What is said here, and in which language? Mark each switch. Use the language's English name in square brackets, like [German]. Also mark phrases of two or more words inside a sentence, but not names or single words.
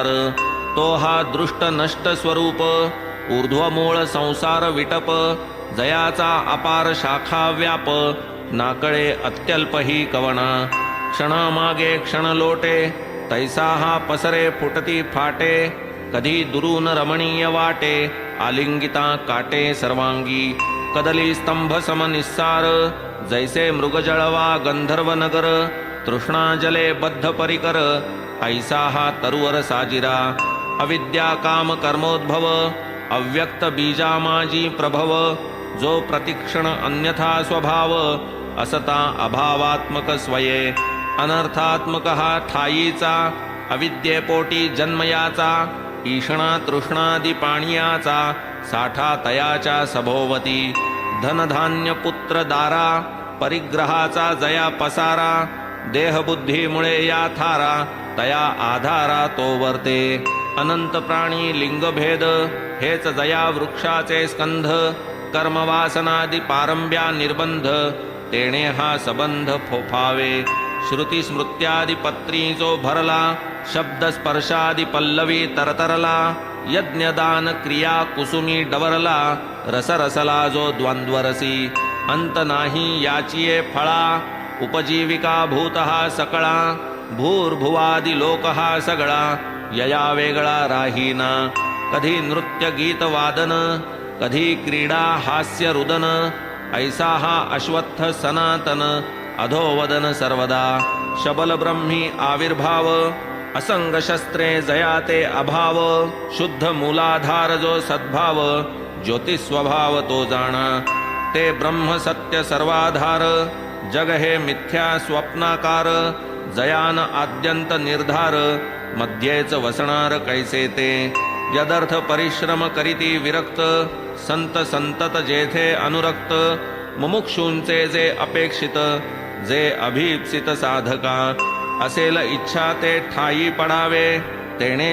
[Marathi] तो हा दृष्ट नष्ट स्वरूप ऊर्ध्वमूळ संसार विटप जयाचा अपार शाखा व्याप नाकळे अत्यल्प ही कवना। क्षणामागे क्षण लोटे तैसा हा पसरे फुटती फाटे कधी दुरून रमणीय वाटे आलिंगिता काटे सर्वांगी। कदली स्तंभ सम निस्सार जैसे मृगजळवा गंधर्व नगर तृष्णा जले बद्ध परिकर ऐसा हा तरुवर साजिरा। अविद्या काम कर्मोद्भव अव्यक्त बीजामाजी प्रभव जो प्रतिक्षण अन्यथा स्वभाव असता अभावात्मक स्वये। अनर्थात्मक हा ठायीचा अविद्येपोटी जन्मयाचा ईषणा तृष्णादि पाणियाचा साठा तयाच्या सभोवती। धनधान्य पुत्र दारा परिग्रहाचा जया पसारा देहबुद्धीमुळे या थारा तया आधारा तो वर्ते। अनंत प्राणी लिंगभेद हेच जया वृक्षाचे स्कंध कर्मवासनादि पारंब्या निर्बंध तेणे हा सबंध फोफावे। श्रुती स्मृत्यादि पत्री जो भरला शब्द स्पर्शादि पल्लवी तरतरला यज्ञदान क्रिया कुसुमी डवरला रसरसला जो द्वंद्वरसी अंत नाही याचिये फळा उपजीविका भूतः सकळा भूर्भुवादि लोकः सगळा यया वेगळा राहीना कधी नृत्य गीत वादन कधी क्रीडा हास्य रुदन ऐसा हा अश्वत्थ सनातन अधोवदन सर्वदा शबल ब्रह्मी आविर्भाव असंग शस्त्रे जयाते अभाव शुद्ध मूलाधार जो सद्भाव ज्योतिस्वभाव तो जाणा ते ब्रह्म सत्य सर्वाधार जग हे मिथ्या स्वप्नाकार जयान आद्यंत निर्धार मध्येच वसणार कैसे ते यदर्थ परिश्रम करीती विरक्त संत संतत जेथे अनुरक्त मुमुक्षूंचे जे अपेक्षित जे अभीप्सित साधका असेल इच्छा ते ठाई पडावे तेणे